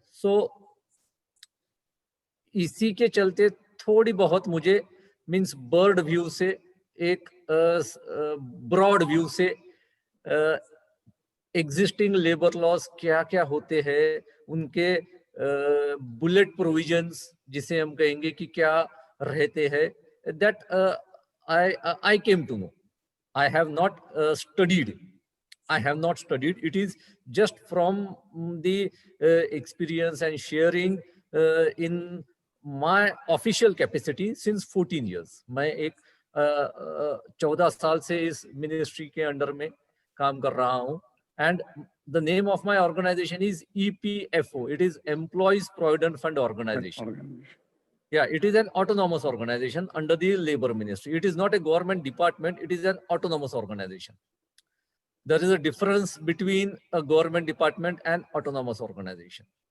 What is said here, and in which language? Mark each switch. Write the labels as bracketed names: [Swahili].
[Hindi] सो इसी के चलते थोड़ी बहुत मुझे मीन्स बर्ड व्यू से, एक ब्रॉड व्यू से एग्जिस्टिंग लेबर लॉस क्या क्या होते हैं, उनके बुलेट प्रोविजंस जिसे हम कहेंगे कि क्या रहते हैं, [English] That I came to know. I have not studied. I have not studied. It is just from the experience and sharing in my official capacity since 14 years. [Hindi] मैं एक 14 साल से इस मिनिस्ट्री के अंडर में काम कर रहा हूँ. [English] And the name of my organization is EPFO. It is Employees Provident Fund Organization. Yeah, it is an autonomous organization under the Labor Ministry. It is not a government department. It is an autonomous organization. There is a difference between a government department and autonomous organization.